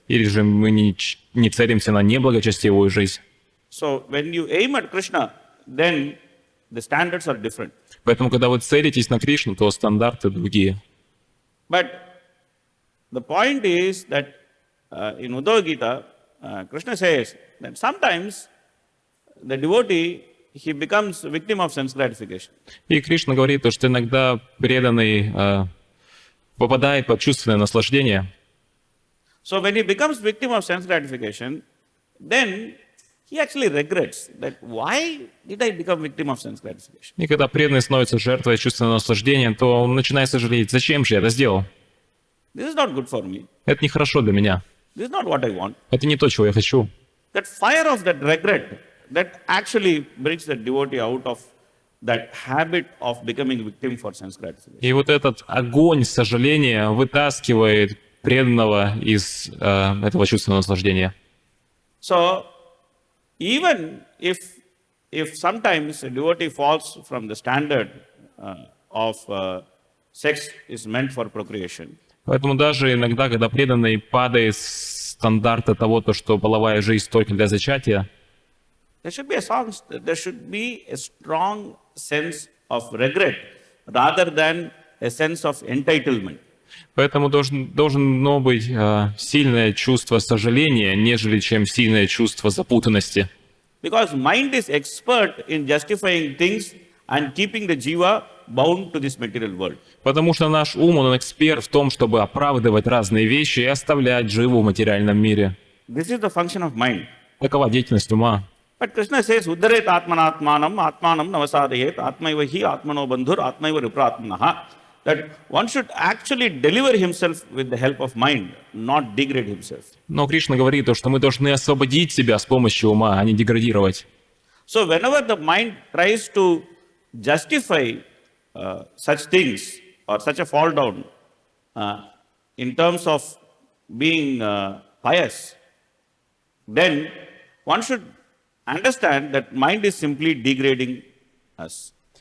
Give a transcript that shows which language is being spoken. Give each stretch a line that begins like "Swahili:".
Russian: или же мы не целимся на неблагочестивую жизнь.
English: So when you aim at Krishna, then the standards are different.
Russian: Поэтому, когда вы целитесь на Кришну, то стандарты другие.
English: But the point is that in Uddhava Gita, Krishna says that sometimes the devotee, he becomes victim of sense gratification.
Russian: И Кришна говорит, что иногда преданный попадает под чувственное наслаждение.
English: So when he becomes victim of sense gratification, then he actually regrets that why did I become victim of sense gratification?
Russian: И когда преданный становится жертвой чувственного наслаждения, то он начинает сожалеть, зачем же я это сделал?
English: This is not good for me.
Russian: Это нехорошо для меня.
English: This is not what I want.
Russian: Это не то, чего я хочу.
English: That fire of that regret, that actually brings the devotee out of that habit of becoming victim for sense gratification.
Russian: И вот этот огонь сожаления вытаскивает преданного из этого чувственного наслаждения.
English: So even if sometimes a devotee falls from the standard of sex is meant for procreation,
Russian: Поэтому даже иногда, когда преданный падает с стандарта того, что половая жизнь только для зачатия,
English: there should be a strong sense of regret rather than a sense of entitlement.
Russian: поэтому должно быть сильное чувство сожаления, нежели чем сильное чувство запутанности.
English: Because mind is expert in justifying things and keeping the jiva bound to this material world.
Russian: Потому что наш ум, он эксперт в том, чтобы оправдывать разные вещи и оставлять живу в материальном мире.
English: This is the function of mind.
Russian: Такова деятельность ума.
English: But Krishna says,
Sanskrit: Uddaret atmanatmanam atmanam navasadayet atmaiva hi atmano bandhur atmaiva ripratmanaha.
English: That one should actually deliver himself with the help of mind, not degrade himself.
Russian: Но Кришна говорит, что мы должны освободить себя с помощью ума, а не деградировать.
English: So whenever the mind tries to justify such things or such a fall down in terms of being pious, then one should understand that mind is simply degrading us.